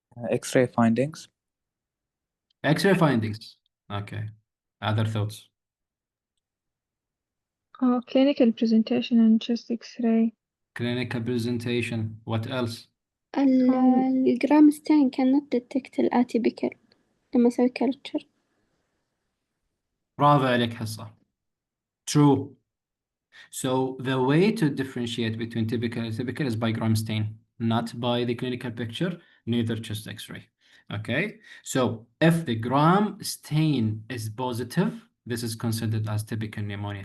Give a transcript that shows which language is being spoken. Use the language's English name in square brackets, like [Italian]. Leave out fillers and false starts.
[English] X-ray findings. X-ray findings. Okay. Other thoughts? Clinical presentation and chest X-ray. Clinical presentation. What else? الجرام stain cannot detect الاتيبيكال [Arabic] لما أسوي [English] culture. [Arabic] برافو عليك حصة. [English] True. So the way to differentiate between typical and atypical is by gram stain, not by the clinical picture, neither chest X-ray. Okay, so if the gram stain is positive, this is considered as typical pneumonia.